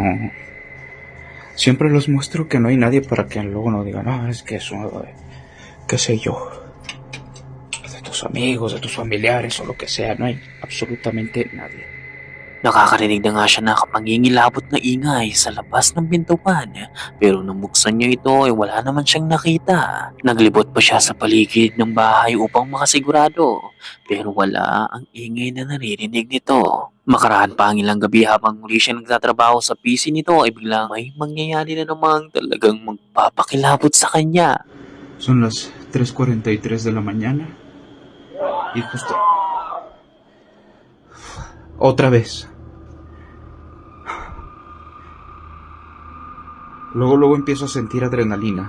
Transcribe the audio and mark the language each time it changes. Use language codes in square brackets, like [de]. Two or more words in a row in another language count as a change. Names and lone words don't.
[es] Siempre los muestro que no hay nadie para que luego no digan, no, es que eso, qué sé yo, de tus amigos, de tus familiares o lo que sea, no hay absolutamente nadie. [tl] Nakakarinig na nga siya ng kapangingilabot na ingay sa labas ng pintuan pero nang buksan niya ito ay wala naman siyang nakita. Naglibot pa siya sa paligid ng bahay upang makasigurado pero wala ang ingay na naririnig nito. Makarahan pa ang ilang gabi habang muli siya nagtatrabaho sa PC nito ay biglang may mangyayari na namang talagang magpapakilabot sa kanya. [es] Son las 3:43 de la mañana y justo... Otra vez. Luego empiezo a sentir adrenalina.